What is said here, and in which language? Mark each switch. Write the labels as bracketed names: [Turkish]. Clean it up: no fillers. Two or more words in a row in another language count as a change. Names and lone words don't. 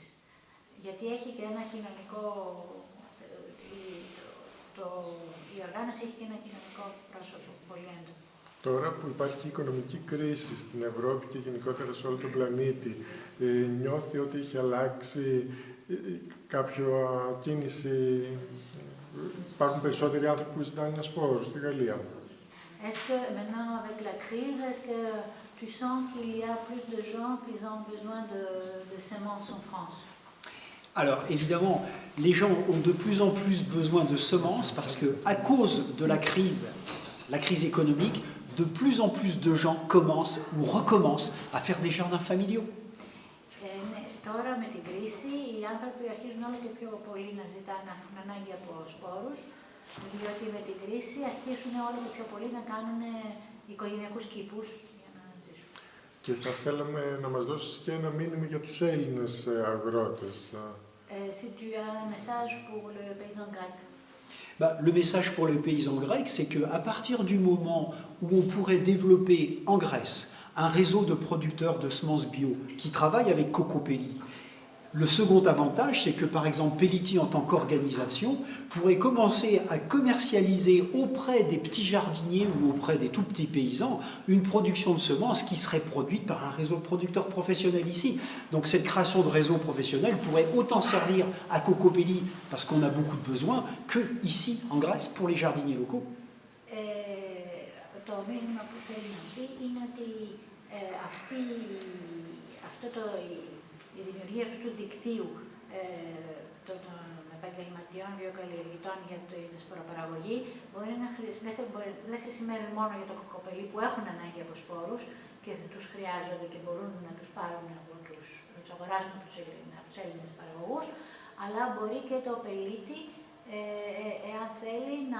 [Greek] Γιατί έχει και ένα κοινωνικό, η οργάνωση έχει και ένα κοινωνικό πρόσωπο πολύ έντονο. Τώρα που υπάρχει οικονομική κρίση στην Ευρώπη και γενικότερα σε όλο τον πλανήτη, νιώθει ότι έχει αλλάξει κάποια κίνηση, υπάρχουν περισσότεροι άνθρωποι που ζητάνε ένα σπόρο στη Γαλλία? [French] Est-ce que maintenant avec la crise, est-ce que tu sens qu'il y a plus de gens qui ont besoin de semences en France? Alors évidemment, les gens ont de plus en plus besoin de semences parce que, à cause de la crise économique, de plus en plus de gens commencent ou recommencent à faire des jardins familiaux. [Greek] Τώρα με την κρίση οι άνθρωποι αρχίζουν όλο και πιο πολύ να ζητάνε, να έχουν ανάγκη από σπόρους, διότι με την κρίση αρχίζουν όλο και πιο πολύ να κάνουν οικογενειακούς κήπους για να ζήσουν. Και θα θέλαμε να μας δώσεις και ένα μήνυμα για τους Έλληνες αγρότες. [French] Si tu as un message pour le paysan grec. Bah, le message pour le paysan grec, c'est qu'à partir du moment où on pourrait développer en Grèce un réseau de producteurs de semences bio qui travaillent avec Cocopelli, le second avantage, c'est que par exemple Pelliti en tant qu'organisation pourrait commencer à commercialiser auprès des petits jardiniers ou auprès des tout petits paysans une production de semences qui serait produite par un réseau de producteurs professionnels ici. Donc cette création de réseau professionnel pourrait autant servir à Cocopelli parce qu'on a beaucoup de besoins que ici en Grèce pour les jardiniers locaux. [Greek] Το μήνυμα που θέλει να πει είναι ότι η δημιουργία αυτού του δικτύου των επαγγελματιών βιοκαλλιεργητών για την σποροπαραγωγή δεν χρησιμεύει μόνο για το κοκοπελί που έχουν ανάγκη από σπόρους και τους χρειάζονται και μπορούν να τους πάρουν να τους αγοράζουν από τους Έλληνες παραγωγούς, αλλά μπορεί και το πελίτη, εάν θέλει,